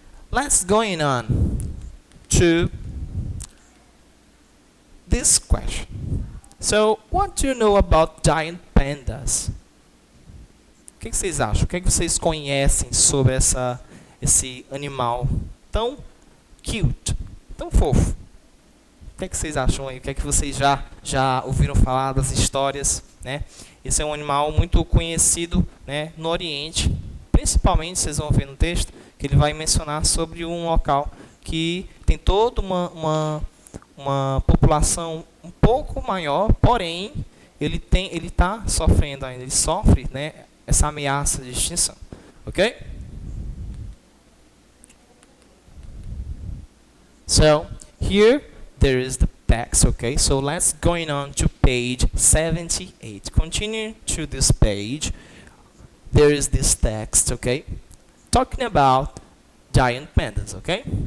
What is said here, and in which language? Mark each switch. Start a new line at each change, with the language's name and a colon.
English: Let's going on to this question. So, what do you know about giant pandas?
Portuguese: O que vocês acham? O que vocês conhecem sobre esse animal tão cute, tão fofo? O que vocês acham aí? O que vocês já ouviram falar das histórias, né? Esse é um animal muito conhecido, né, no Oriente. Principalmente, vocês vão ver no texto, que ele vai mencionar sobre um local que tem toda uma população um pouco maior, porém, ele está sofrendo ainda, ele sofre, né, essa ameaça de extinção. Ok?
English: So, here there is the text, okay? So let's going on to page 78. Continue to this page. There is this text, okay? Talking about giant pandas, okay?